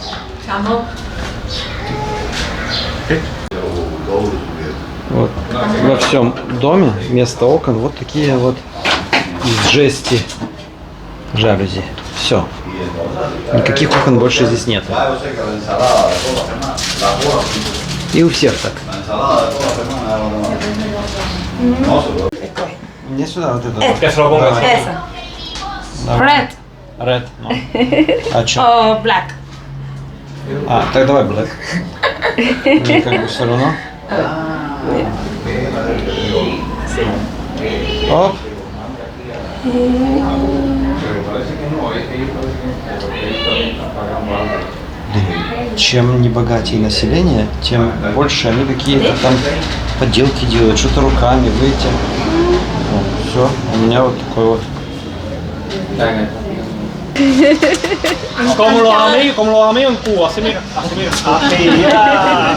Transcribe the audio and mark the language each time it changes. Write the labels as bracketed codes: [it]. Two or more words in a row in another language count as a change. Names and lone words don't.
[ru] Вот во всем доме вместо окон вот такие вот из жести жалюзи. Все. Никаких окон больше здесь нет. И у всех так. Мне сюда вот это. [es] ¿Qué se lo pongo así? Esa. Red. [ru] Red. А что? [es] O black. [ru] А, так давай black. Мне как бы все равно. Оп. Чем не богатее население, тем больше они какие-то там подделки делают, что-то руками, выйти. Все, у меня вот такой вот. [es] Como los amigos en Cuba, así mira, así mira. Así, ya.